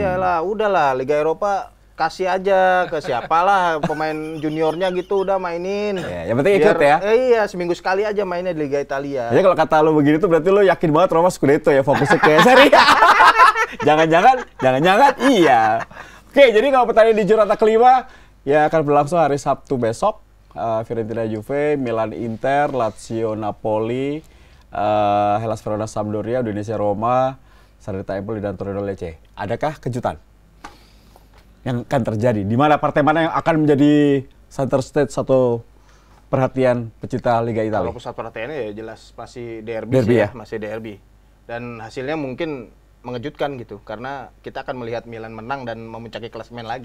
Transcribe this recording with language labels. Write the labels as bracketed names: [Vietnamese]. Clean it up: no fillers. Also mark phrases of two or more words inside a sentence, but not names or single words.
[Indonesian] Iyalah, udahlah Liga Eropa kasih aja ke siapalah pemain juniornya gitu udah mainin. Ya, yang penting ikut ya. Iya, seminggu sekali aja mainnya di Liga Italia. Ya kalau kata lu begini tuh berarti lu yakin banget Roma Scudetto ya, fokusnya ke Serie A. Jangan-jangan iya. Oke, jadi kalau pertandingan di Giornata kelima ya akan berlangsung hari Sabtu besok. Fiorentina Juve, Milan Inter, Lazio Napoli, Hellas Verona Sampdoria, Udinese Roma, Salernitana Empoli dan Torino Lecce. Adakah kejutan yang akan terjadi? Di mana partai mana yang akan menjadi [English] center stage [Indonesian] atau perhatian pecinta Liga Italia? Kalau pusat perhatiannya ya jelas masih derby Derby sih ya? masih derby. Dan hasilnya mungkin mengejutkan gitu karena kita akan melihat Milan menang dan memuncaki klasemen lagi.